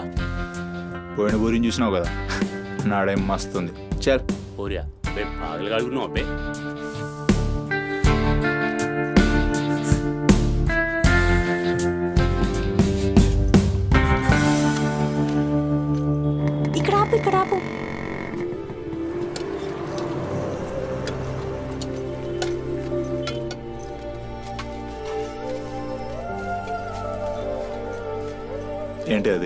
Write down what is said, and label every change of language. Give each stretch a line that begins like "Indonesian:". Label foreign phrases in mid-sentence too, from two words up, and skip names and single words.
Telugu: పోయిన ఊరిని చూసినావు కదా, నాడేం మస్తుంది. చల్
Hindi: हो रहा बे पागल गाड़ी नो बे.
Telugu: ఇక్కడ ఆపు, ఇక్కడ ఆపు. ఏంటి అది?